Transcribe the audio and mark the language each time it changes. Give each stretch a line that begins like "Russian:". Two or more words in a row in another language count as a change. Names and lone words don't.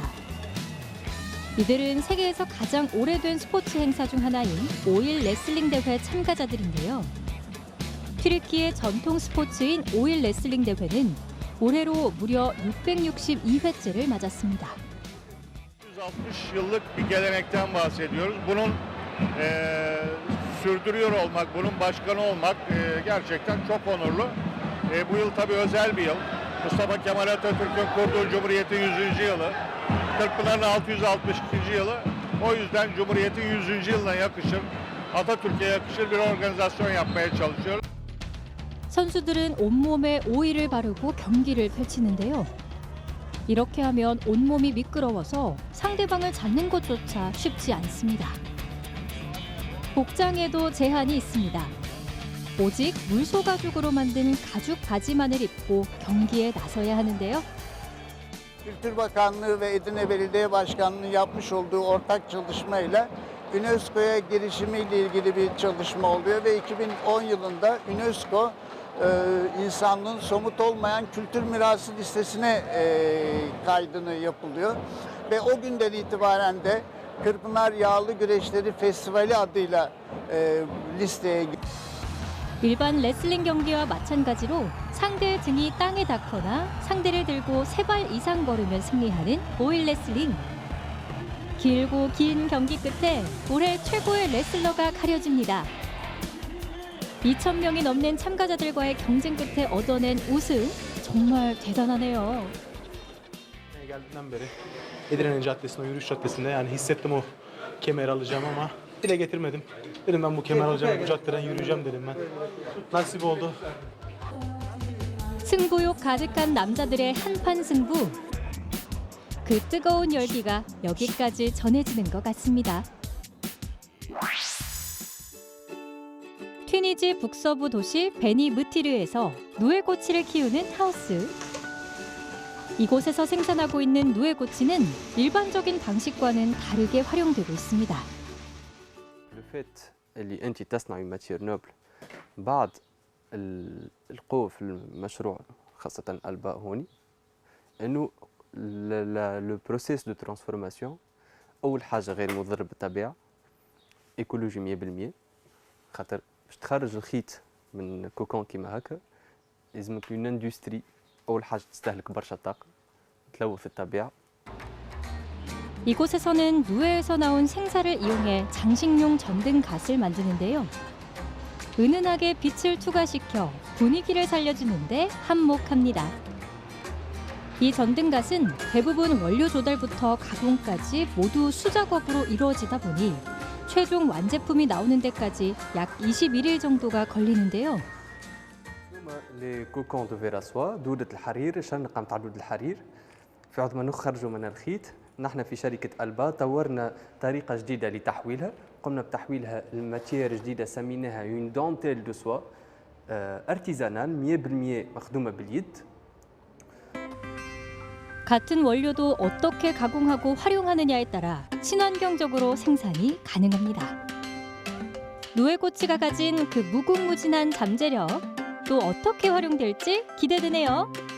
Korean: 이들은 세계에서 가장 오래된 스포츠 행사 중 하나인 5일 레슬링 대회 참가자들인데요. 튀르키예 전통 스포츠인 5일 레슬링 대회는 올해로 무려 662회째를 맞았습니다.
Turkish: 160 yıllık bir gelenekten bahsediyoruz. Bunun sürdürüyor olmak, bunun başkanı olmak gerçekten çok onurlu. Bu yıl tabii özel bir yıl. Mustafa Kemal Atatürk'ün kurduğu Cumhuriyet'in 100. yılı. Kırkpınar'ın 662. yılı. O yüzden Cumhuriyet'in 100. yılına yakışır, Atatürk'e yakışır bir organizasyon yapmaya çalışıyoruz.
Korean: 선수들은 온몸에 오일을 바르고 경기를 펼치는데요. 이렇게 하면 온몸이 미끄러워서 상대방을 잡는 것조차 쉽지 않습니다. 복장에도 제한이 있습니다. 오직 물소 가죽으로 만든 가죽 바지만을 입고 경기에 나서야 하는데요.
Turkish: Kültür Bakanlığı ve Edirne Belediye Başkanlığı yapmış olduğu ortak çalışmayla UNESCO'ya girişimiyle ilgili bir çalışma oluyor ve 2010 yılında UNESCO insanlığın somut olmayan kültür mirası listesine kaydını yapılıyor ve o günden itibaren de Kırkpınar Yağlı Güreşleri Festivali adıyla listeye giriyor.
Korean: 일반 레슬링 경기와 마찬가지로 상대의 등이 땅에 닿거나 상대를 들고 3발 이상 걸으면 승리하는 보일 레슬링. 길고 긴 경기 끝에 올해 최고의 레슬러가 가려집니다. 2,000명이 넘는 참가자들과의 경쟁 끝에 얻어낸 우승, 정말 대단하네요.
Turkish: Geldiğinden beri Edirne Caddesi'nde, yürüyüş caddesinde yani hissettim o kemeri alacağım ama dile getirmedim. Dedim ben bu kemer alacağım, bu caddeden yürüyeceğim dedim ben. Nasip oldu.
Korean: 승부욕 가득한 남자들의 한판 승부. 그 뜨거운 열기가 여기까지 전해지는 것 같습니다. 튀니지 북서부 도시 베니무티르에서 누에고치를 키우는 하우스. 이곳에서 생산하고 있는 누에고치는 일반적인 방식과는 다르게 활용되고 있습니다.
French: Le fait
Arabic: اللي أنت تصنعي
French: matière noble
Arabic: بعد القوة في المشروع خاصة الباء هوني إنه
French: le processus de transformation
Arabic: أول حاجة غير مضر بالطبيعة إيكولوجي 100% خاطر باش تخرج الخيط من كوكون كيما هكا لازمك
French: une industrie
Arabic: أول حاجة تستهلك برشا طاقة تلوث الطبيعة.
Korean: 이곳에서는 누에에서 나온 생사를 이용해 장식용 전등 갓을 만드는데요. 은은하게 빛을 투과시켜 분위기를 살려주는데 한몫합니다. 이 전등갓은 대부분 원료 조달부터 가공까지 모두 수작업으로 이루어지다 보니 최종 완제품이 나오는 데까지 약 21일 정도가 걸리는데요.
French: les cocons de ver à soie
Arabic: دودة الحرير شنقة نتاع دودة الحرير في عوض ما نخرجوا من الخيط نحن في شركة ألبا طورنا طريقة جديدة لتحويلها قمنا بتحويلها لماتير جديدة سميناها
French: une dentelle de soie artisanale
Arabic: 100% مخدومة باليد.
Korean: 같은 원료도 어떻게 가공하고 활용하느냐에 따라 친환경적으로 생산이 가능합니다. 누에고치가 가진 그 무궁무진한 잠재력, 또 어떻게 활용될지 기대되네요.